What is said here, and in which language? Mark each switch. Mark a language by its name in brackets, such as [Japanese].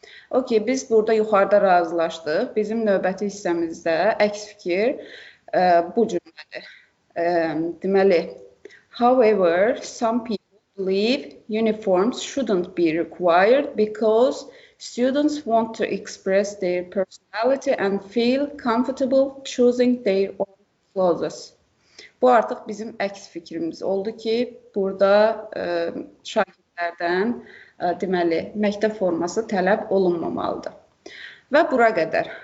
[Azerbaijani] Okey, biz burada yuxarıda razılaşdıq. Bizim növbəti hissəmizdə əks fikir bu cümlədir. Deməli, [English] however, some people believe uniforms shouldn't be required because students want to express their personality and feel comfortable choosing their own clothes. [Azerbaijani] Bu artıq bizim əks fikrimiz oldu ki, burada şagirdlərdən deməli, məktəb forması tələb olunmamalıdır. Və bura qədər.